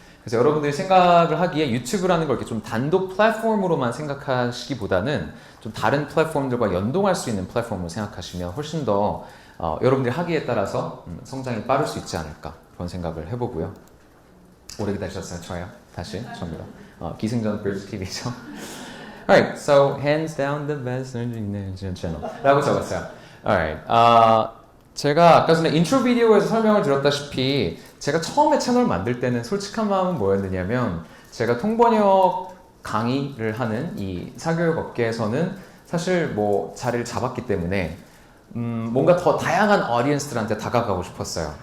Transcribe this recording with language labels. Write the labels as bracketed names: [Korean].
[Korean] 그래서 여러분들이 생각을 하기에 유튜브라는 걸 이렇게 좀 단독 플랫폼으로만 생각하시기보다는 좀 다른 플랫폼들과 연동할 수 있는 플랫폼으로 생각하시면 훨씬 더 여러분들이 하기에 따라서 성장이 빠를 수 있지 않을까 그런 생각을 해보고요. 오래 기다리셨어요. 좋아요. 다시 접니다. 기승전 브리즈 TV죠. [English] Alright, so hands down the best channel [Korean] 라고 적었어요. Alright, 제가 아까 전에 인트로 비디오에서 설명을 드렸다시피 제가 처음에 채널 만들 때는 솔직한 마음은 뭐였느냐면 제가 통번역 강의를 하는 이 사교육 업계에서는 사실 뭐 자리를 잡았기 때문에 뭔가 더 다양한 어디언스들한테 다가가고 싶었어요.